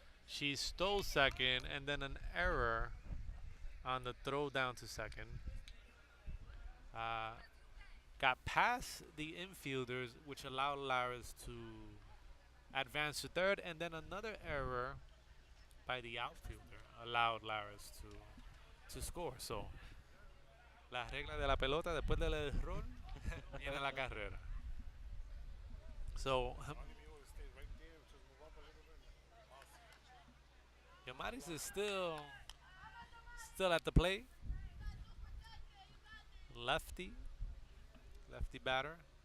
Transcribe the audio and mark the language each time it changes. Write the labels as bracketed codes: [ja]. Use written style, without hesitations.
[en] She stole second, and then an error on the throw down to second. Got past the infielders, which allowed Laris to advance to third, and then another error by the outfielder allowed Laris to score. [es] So, la regla de la pelota, después del error, viene la carrera. [en] So, All you need was stay right there, just move up a little bit. Awesome. Yomaris is still at the plate. Lefty batter.